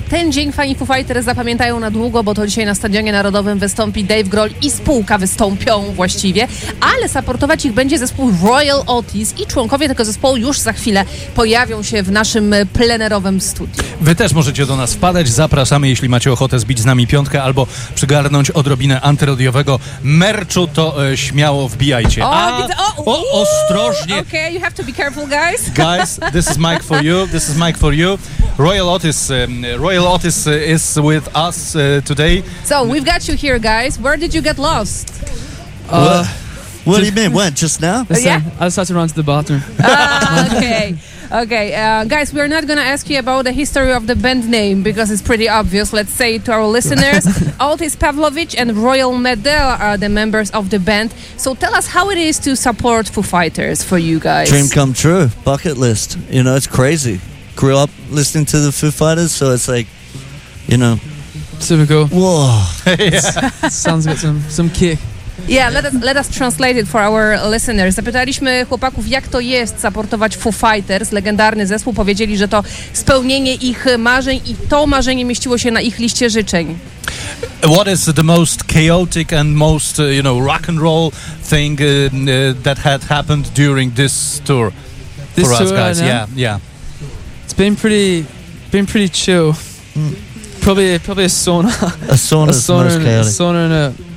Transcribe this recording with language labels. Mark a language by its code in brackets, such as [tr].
[pl] Ten dzień fani Foo Fighters zapamiętają na długo, bo to dzisiaj na Stadionie Narodowym wystąpi Dave Grohl i spółka wystąpią właściwie, ale supportować ich będzie zespół Royal Otis i członkowie tego zespołu już za chwilę pojawią się w naszym plenerowym studiu. Wy też możecie do nas wpadać. Zapraszamy, jeśli macie ochotę zbić z nami piątkę albo przygarnąć odrobinę antyradiowego merchu, to śmiało wbijajcie. Ostrożnie! [en] Okay, you have to be careful, guys. Guys, this is mic for you. This is mic for you. Royal Otis is with us today. So we've got you here, guys. Where did you get lost? What do you mean? When? Just now? Yeah. I just had to run to the bathroom. Okay. Guys, we're not going to ask you about the history of the band name because it's pretty obvious. Let's say to our listeners, Otis Pavlovich and Royal Medel are the members of the band. So tell us how it is to support Foo Fighters for you guys. Dream come true. Bucket list. You know, it's crazy. Grew up listening to the Foo Fighters, so it's like, you know. Super cool. Whoa. Yeah. Sounds got some kick. Yeah, let us translate it for our listeners. [pl] Zapytaliśmy chłopaków, jak to jest supportować Foo Fighters, legendarny zespół. Powiedzieli, że to spełnienie ich marzeń i to marzenie mieściło się na ich liście życzeń. [en] What is the most chaotic and most, you know, rock and roll thing that had happened during this tour? This for tour, us guys, I know. Yeah. It's been pretty chill. Mm. Probably a sauna. A sauna is most chaotic.